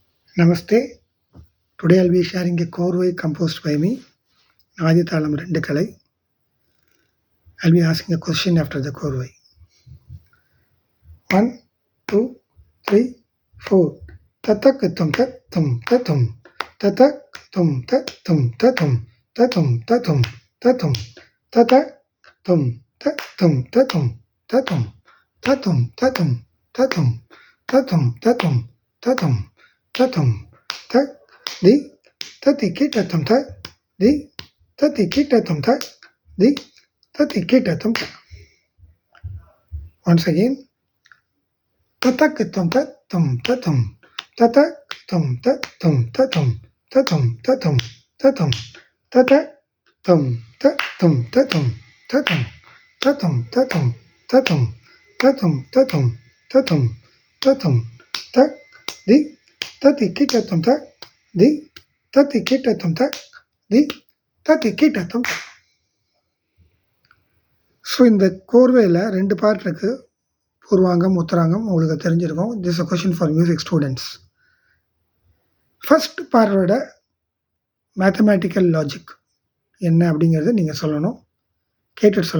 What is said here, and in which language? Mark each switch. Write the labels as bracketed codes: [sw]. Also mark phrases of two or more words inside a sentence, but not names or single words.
[en] Namaste. Today I'll be sharing a Korvai composed by me, Adithalam Rendukalai. I'll be asking a question after the Korvai. 1, 2, 3, 4. Tatakatum tatum tatum. Tatakum tatum tatum. Tatum tatum tatum. Tatatum tatum tatum. Tatum tatum tatum tatum. Tatum tatum tatum. Tatum tak di tati kita tum tak di tati kita tum tak di tati kita tum tak. Once again, tatak tum tatum tatum tatak tum tatum tatum tatum tatum tatum tatak tum tatum tatum tatum tatum tatum tatum tatum tatum tatum tatum tak di tati kita tum tak di tati kita tum tak di tati kita tum tak. [ta] ஸோ இந்த கோர்வையில் 2 பார்ட் இருக்குது. பூர்வாங்கம் உத்தராங்கம் உங்களுக்கு தெரிஞ்சிருக்கும். [en] This a question for music students. first part-ஓட mathematical logic [ta] என்ன அப்படிங்கிறத நீங்கள் சொல்லணும்.